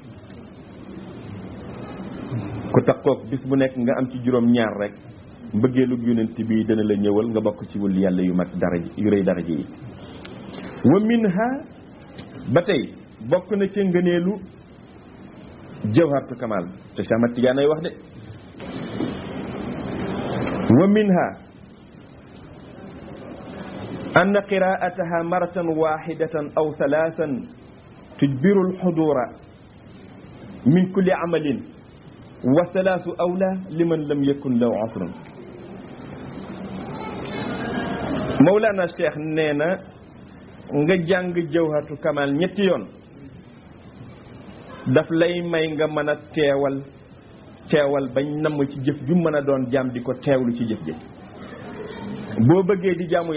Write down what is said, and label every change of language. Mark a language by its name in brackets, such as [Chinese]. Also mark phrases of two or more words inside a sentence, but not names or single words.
[Wolof] ku takkook bis bu nekk nga am ci juróom-ñaar rek mbëggeelu yonent bi dana la ñëwal nga bokk ci wëliyu yàlla yu mag daraja yu rëy daraja yi [Arabic] ومنها [Wolof] ba tey bokk na ci ngëneelu jawharatul kamal te Cheikh Ahmad Tidiane ay wax de [Arabic] ومنها أن قراءتها مرة واحدة أو ثلاثا تجبر الخضور من كل عمل وثلاث أولى لمن لم يكن له عسر [Wolof] Mawlana Cheikh nee na nga jàng jawharatul kamal ñetti yoon daf lay may nga mën a teewal bañ namm ci jëf ju mën a doon jaam di ko teewlu ci jëf-jëf boo bëggee di jaamu